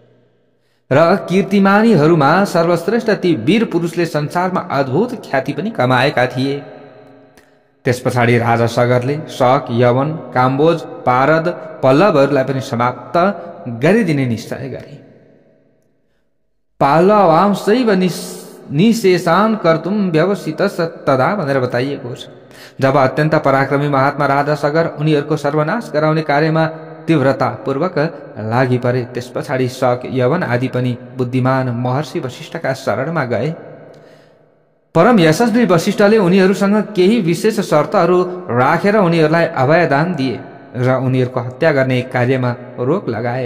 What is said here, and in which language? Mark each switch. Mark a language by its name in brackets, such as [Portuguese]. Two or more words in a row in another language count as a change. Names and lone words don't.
[Nepali] र कीर्तिमानीहरूमा सर्वश्रेष्ठ ती वीर पुरुषले संसारमा अद्भुत ख्याति पनि कमाएका थिए। त्यस पछाडि राजा सगरले शक, यवन, काम्बोज, पारद, पल्लवहरूलाई पनि समाप्त गरिदिने निश्चय गरे। [Sanskrit] पाल्लवांशैव निशेषान् कर्तुं व्यवसितस् तदा [Nepali] भनेर बताइएको छ। जब अत्यन्त पराक्रमी महात्मा राजा सगर उनीहरूको सर्वनाश गराउने कार्यमा तीव्रतापूर्वक लागि परे, त्यस पछाडि शक, यवन आदि पनि बुद्धिमान महर्षि वशिष्ठका शरणमा गए। परम यशस्वी वशिष्ठले उनीहरूसँग केही विशेष शर्तहरू राखेर उनीहरूलाई अभयदान दिए र उनीहरूको हत्या गर्ने कार्यमा रोक लगाए।